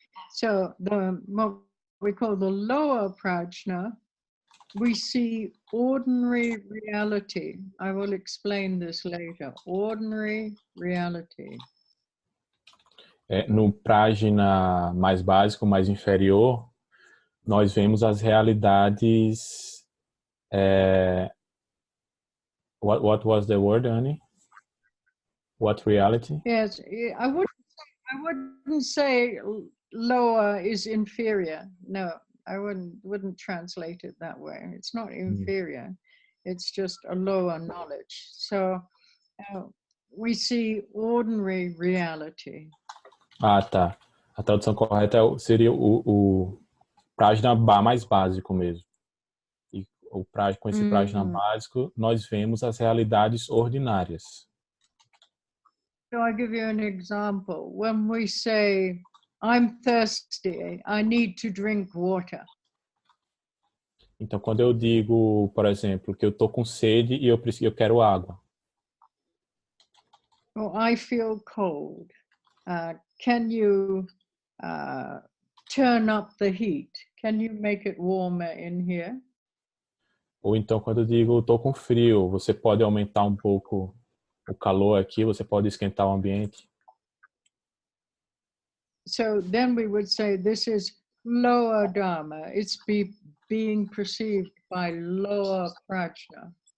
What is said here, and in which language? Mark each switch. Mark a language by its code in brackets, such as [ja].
[en] So what we call the lower prajna, we see ordinary reality. I will explain this later. Ordinary reality. [pt] No prajna mais básico, mais inferior, nós vemos as realidades. [en] What was the word, Annie? What reality? Yes, I wouldn't say lower is inferior. No, I wouldn't translate it that way. It's not inferior. It's just a lower knowledge. So we see ordinary reality. [pt] Tá. A tradução correta seria o prajna mais básico mesmo. E com esse prajna básico, nós vemos as realidades ordinárias. [en] So I'll give you an example. When we say, I'm thirsty, I need to drink water. [pt] Então, quando eu digo, por exemplo, que eu estou com sede e eu quero água. [en] Or I feel cold. Can you turn up the heat? Can you make it warmer in here? [pt] Ou então, quando eu digo, estou com frio, você pode aumentar um pouco o calor aqui, você pode esquentar o ambiente. [en] So then we would say this is lower dharma. It's being perceived by lower prajna.